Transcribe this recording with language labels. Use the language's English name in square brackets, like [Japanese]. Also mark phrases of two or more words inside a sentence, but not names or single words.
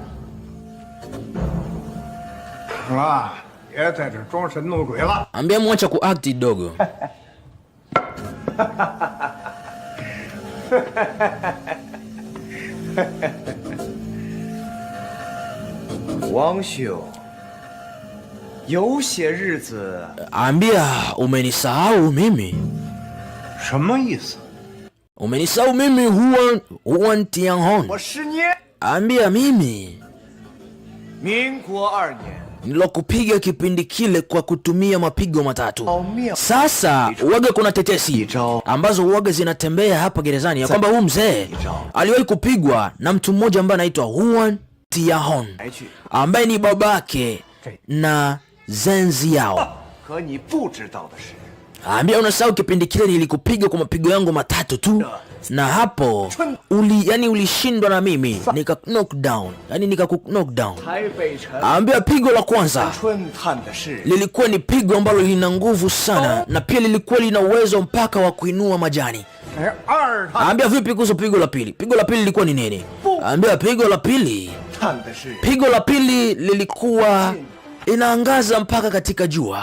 [Swahili] Ambia mwacha kuact dogo. Wang Xiu, [Chinese] 有些日子 [Swahili] ambia umenisahau mimi. [Chinese] 什么意思？ [Swahili] Umenisahau mimi Huan Tianhong. [Chinese] 我10年 [Swahili] ambia mimi [Chinese] 民国2年 [Swahili] nilokupiga kipindi kile kwa kutumia mapigo matatu. Sasa uwaga kuna tetesi ambazo uwaga zinatembea hapa gerezani ya kwamba huyu mzee aliwahi kupigwa na mtu mmoja ambaye anaitwa Huan Tianhong ambaye ni babake na Zenzi yao. Ambia unasahau kipindi kile nilikupiga kwa mapigo yangu matatu tu, na hapo ulishindwa na mimi nika [English] knock down, [Swahili] nika [English] knock down. [Swahili] Ambia pigo la kwanza lilikuwa ni pigo ambalo lina nguvu sana na pia lilikuwa lina uwezo mpaka wa kuinua majani. Ambia vipi kuhusu pigo la pili? Pigo la pili lilikuwa ni nini? Ambia pigo la pili lilikuwa inaangaza mpaka katika jua.